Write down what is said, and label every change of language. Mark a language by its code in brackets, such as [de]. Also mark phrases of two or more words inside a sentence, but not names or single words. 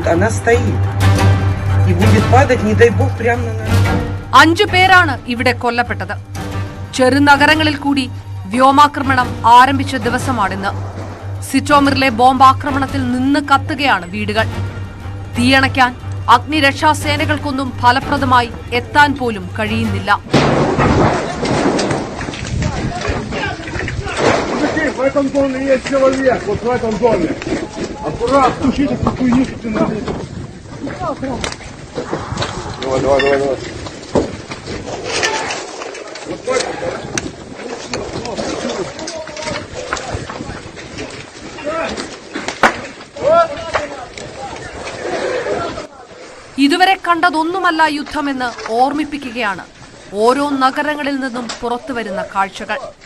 [ru] Она стоит. И будет падать, не дай бог, прямо на нас. [ml] 5 പേരാണ് ഇവിടെ കൊല്ലപ്പെട്ടത്. ചെറുനഗരങ്ങളിൽ കൂടി വ്യോമാക്രമണം ആരംഭിച്ച ദിവസമാണിന്ന്. സിറ്റോമിറിലെ ബോംബാക്രമണത്തിൽ നിന്ന് കത്തുകയാണ് വീടുകൾ. തീയണയ്ക്കാൻ അഗ്നിരക്ഷാസേനകൾക്കൊന്നും ഫലപ്രദമായി എത്താൻ പോലും കഴിയുന്നില്ല. [ru] В этом доме есть человек, вот в этом доме. Аккуратно, тушите эту хуйню, что ты надо. Давай. Вот так. [ml] ഇതുവരെ കണ്ടതൊന്നുമല്ല യുദ്ധമെന്ന് ഓർമ്മിപ്പിക്കുകയാണ് ഓരോ നഗരങ്ങളിൽ നിന്നും പുറത്തുവരുന്ന കാഴ്ചകൾ.